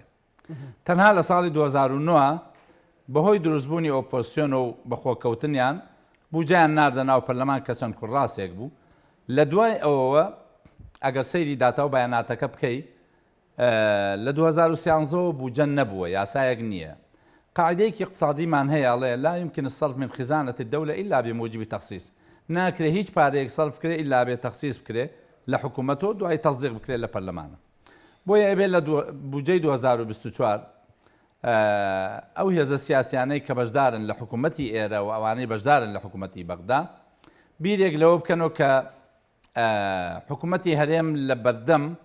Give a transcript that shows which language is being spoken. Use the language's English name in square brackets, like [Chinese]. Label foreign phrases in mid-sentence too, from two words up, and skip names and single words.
[Central Kurdish] تەنها لە ساڵی 2009 بەهۆی دروستبوونی ئۆپۆزیسیۆن و بەخۆکەوتنیان بودجەیان ناردە ناو پەرلەمان کە چەند کوڕاستێک بوو لە دوای ئەوەوە ئەگەر سەیری داتا و بەیاناتەکە بکەیت لە 2013 بودجە نەبووە یاسایەک نییە قاعدەیەکی اقتصادیمان هەیە ئەڵێ [Arabic] لا يمكن الصرف من خزانة الدولة إلا بموجب تخصيص [Central Kurdish] ناکرێ هیچ پارەیەک سەرف بکرێ ئیلا بێ تەخسیس بکرێ لە حکوومەتەوە دوای تەصدیق بکرێ لە پەرلەمانە بۆیە ئەبێ لە بودجەی 2024 ئەو هێزە سیاسیانەی کە بەشدارن لە حکوومەتی ئێرە و ئەوانەی بەشدارن لە حکوومەتی بەغدا بیرێک لەوە بکەنەوە کە حکوومەتی هەرێم لە بەردەم